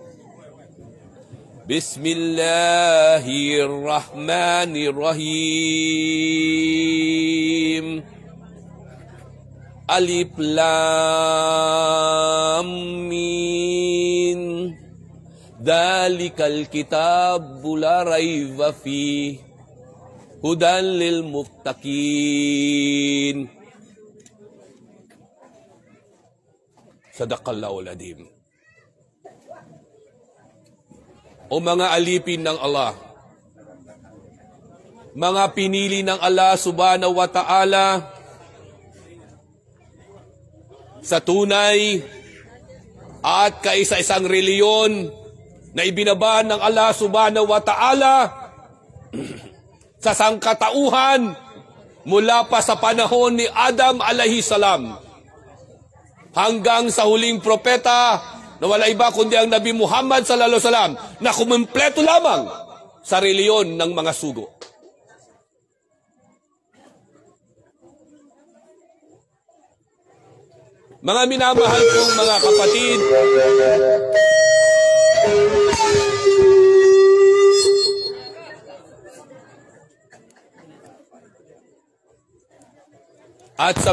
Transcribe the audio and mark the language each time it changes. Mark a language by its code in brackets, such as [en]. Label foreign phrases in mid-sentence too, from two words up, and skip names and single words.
[ar] بسم الله الرحمن الرحيم ألف لام ميم ذلك الكتاب لا ريب فيه هدى للمتقين. صدق الله العظيم. [tl] O mga alipin ng Allah, mga pinili ng Allah [ar] سبحانه وتعالى [tl] sa tunay at kaisa-isang reliyon na ibinaba ng Allah [ar] سبحانه وتعالى [tl] sa sangkatauhan mula pa sa panahon ni Adam [ar] عليه السلام [tl] hanggang sa huling propeta na wala iba kundi ang Nabi Muhammad [ar] صلى الله عليه وسلم [tl] na kumpleto lamang sa reliyon ng mga sugo. Mga minamahal kong mga kapatid, at sa